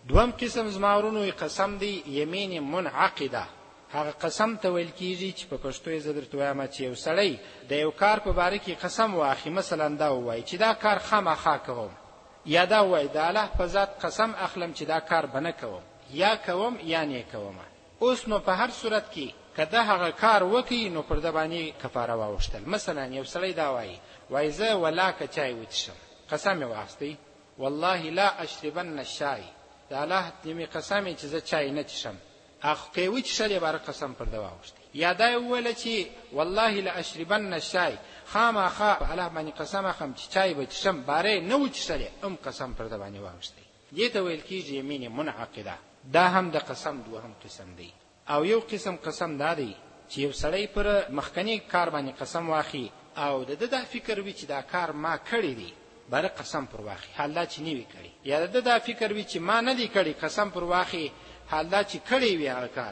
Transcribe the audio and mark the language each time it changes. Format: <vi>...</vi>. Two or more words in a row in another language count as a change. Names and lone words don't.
<ps>دوم قسم زماورونو قسم دی</ps> <ar>یمین منعقده،</ar> <ps>هغه قسم ته ویل کیږي چې په پښتو یې زه درته وایم چې یو سړی د یو کار په باره کې قسم واخلي، مثلا دا ووایي چې دا کار خامخا کوم، یا دا ووایي د الله په ذات قسم اخلم چې دا کار به نه کوم، یا کوم یا نه کوم. اوس نو په هر صورت کې که ده هغه کار وکړي نو پر ده باندې کفاره واوښتل. مثلا یو سړی دا وایي زه ولاکه چای وڅښم، قسم یې واخیستی</ps> <ar>والله لا اشربن الشاي،</ar> <ps>د الله دې قسم چې زه چای نه څښم، اخ که یې وڅښل یې باره قسم پر ده واوښتی. یا دا یې وویله چې</ps> <ar>والله لا اشربن الشاي،</ar> <ps>خامخا په الله باندې قسم اخلم چې چای به څښم، باره یې نه وڅښلې هم قسم پر ده باندې واوښتی. دې ته ویل کېږي</ps> <ar>یمین منعقده.</ar> <ps>دا هم د قسم دوهم قسم دی. او یو قسم قسم دا دی چې یو سړی پر مخکنی کار باندې قسم واخلي او د ده دا فکر وي چې دا کار ما کړی دی، باره قسم پر واخلي حال دا چې نه وي کړی، یا د ده دا فکر وي چې ما نه دی کړی، قسم پر واخلي حال دا چې کړی وي هغه کار.</ps>